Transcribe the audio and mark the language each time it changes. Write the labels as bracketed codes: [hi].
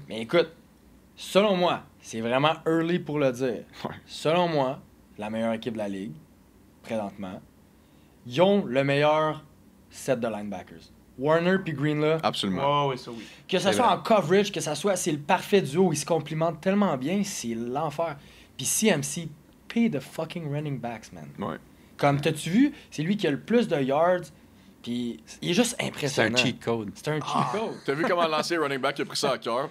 [fr] Mais écoute, selon moi, c'est vraiment early pour le dire. Ouais. Selon moi, la meilleure équipe de la ligue, présentement, ils ont le meilleur set de linebackers. Warner puis Green, là, Absolument. Oh, oui, ça oui. que ça C'est soit vrai. en coverage, que ça soit, c'est le parfait duo, ils se complimentent tellement bien, c'est l'enfer. [en] Puis CMC, pay the fucking running backs, man. [fr] Ouais. Comme, t'as-tu vu, c'est lui qui a le plus de yards, puis il est juste C'est impressionnant. un cheat code. C'est un cheat code. T'as vu comment lancer running back, il a pris ça à cœur?